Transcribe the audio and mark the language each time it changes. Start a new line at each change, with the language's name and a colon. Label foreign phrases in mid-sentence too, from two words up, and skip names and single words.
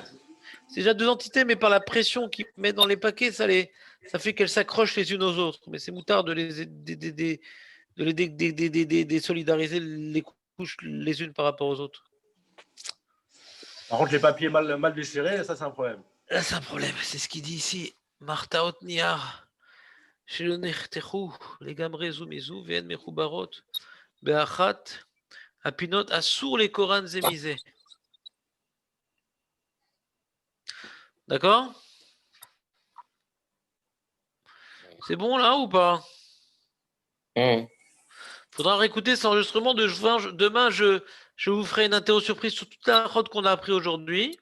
French: C'est déjà deux entités, mais par la pression qu'ils mettent dans les paquets, ça fait qu'elles s'accrochent les unes aux autres. Mais c'est moutard de les désolidariser les couches les unes par rapport aux autres. Par contre, les papiers mal déchirés, ça, c'est un problème. Là, c'est un problème. C'est ce qu'il dit ici. Marta Otniar.
Hebrew: שלא נחתכו לגמרי זו מזו והן מחוברות באחת הפינות, אסור לקורן זה מזה.
French: D'accord? C'est bon là ou pas? Faudra réécouter cet enregistrement de demain. Je vous ferai une interro surprise sur toute la route qu'on a appris aujourd'hui.